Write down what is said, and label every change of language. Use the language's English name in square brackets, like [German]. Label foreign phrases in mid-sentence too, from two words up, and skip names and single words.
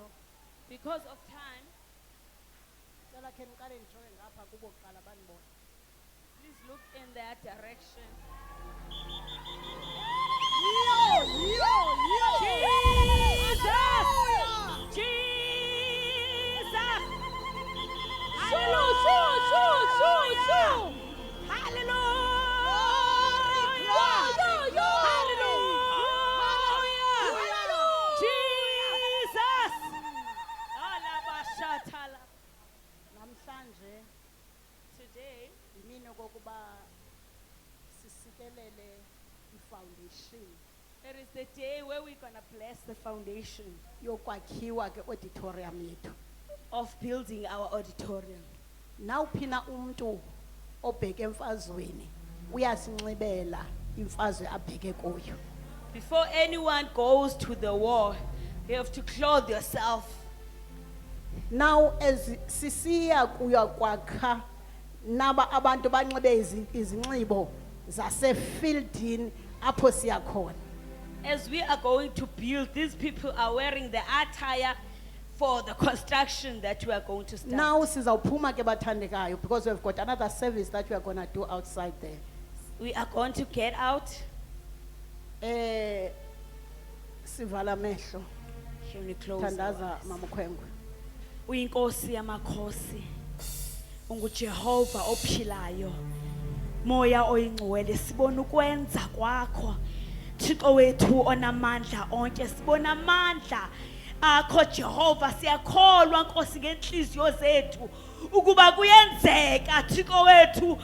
[English] Because of time, [Xhosa] cela khe niqale ndijonge ngapha kubo kuqala banibona. [English] please look in that direction. Jesus! Jesus! Hallelujah! Jesus! Alabashatala. [Xhosa] Namhlanje [English] Today, [Xhosa] yimini okokuba sisikelele i-foundation [English] it is the day where we're going to bless the foundation [Xhosa] yokwakhiwa ke-auditorium yethu. [English] of building our auditorium. [Xhosa] Nawuphi na umntu obheke emfazweni uyasinxibela imfazwe abheke kuyo. [English] Before anyone goes to the war, you have to clothe yourself. Now as [Xhosa] sisiya kuya kwakha naba abantu banxibe izinxibo zasefieldini apho siya khona. [English] As we are going to build, these people are wearing the attire for the construction that we are going to start. Now [Xhosa] sizawuphuma ke bathandekayo [English] because we've got another service that we are going to do outside there. We are going to get out. [Xhosa] Sivala mehlo [English] Can we close our [Xhosa] thandaza [English] eyes? [Xhosa] mama Khwengwe. Uyinkosi yamakhosi, unguJehova ophilayo, moya oyingcwele, sibona ukwenza kwakho, Thixo wethu onamandla onke, sibona amandla akho Jehova, siyakholwa Nkosi ngenhliziyo zethu ukuba kuyenzeka Thixo wethu